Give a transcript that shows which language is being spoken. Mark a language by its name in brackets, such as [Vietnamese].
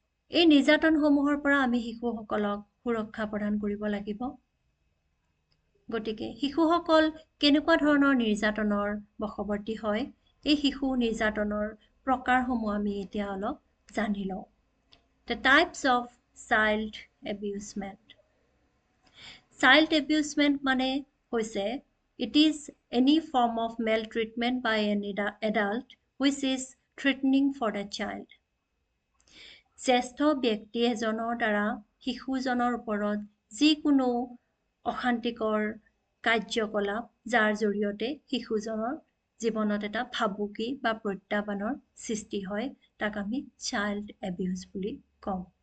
[Assamese] এই নিৰ্যাতনসমূহৰ পৰা আমি শিশুসকলক সুৰক্ষা প্ৰদান কৰিব লাগিব গতিকে শিশুসকল কেনেকুৱা ধৰণৰ নিৰ্যাতনৰ বশৱৰ্তী হয় এই শিশু নিৰ্যাতনৰ প্ৰকাৰসমূহ আমি এতিয়া অলপ জানি লওঁ [English] The types of child abusement. Child abusement [Assamese] মানে হৈছে [English] it is any form of maltreatment by an adult which is threatening for the child. [Assamese] জ্যেষ্ঠ ব্যক্তি এজনৰ দ্বাৰা শিশুজনৰ ওপৰত যিকোনো অশান্তিকৰ কাৰ্যকলাপ যাৰ জৰিয়তে শিশুজনৰ জীৱনত এটা ভাবুকি বা প্ৰত্যাহ্বানৰ সৃষ্টি হয় তাক আমি চাইল্ড এবিউজ বুলি কওঁ